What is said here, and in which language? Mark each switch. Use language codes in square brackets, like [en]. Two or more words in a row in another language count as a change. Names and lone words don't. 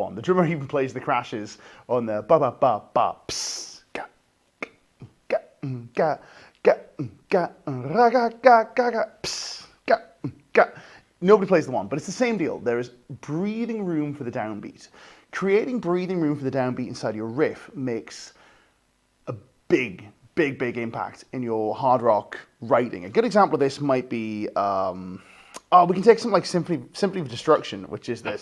[en] The drummer even plays the crashes on the ba ba ba ba ps ga ga ga ga ga ra ga ga ga ga ps ga ga. Nobody plays the one, but it's the same deal. There is breathing room for the downbeat. Creating breathing room for the downbeat inside your riff makes a big impact in your hard rock writing. A good example of this might be, we can take something like Symphony of Destruction, which is this.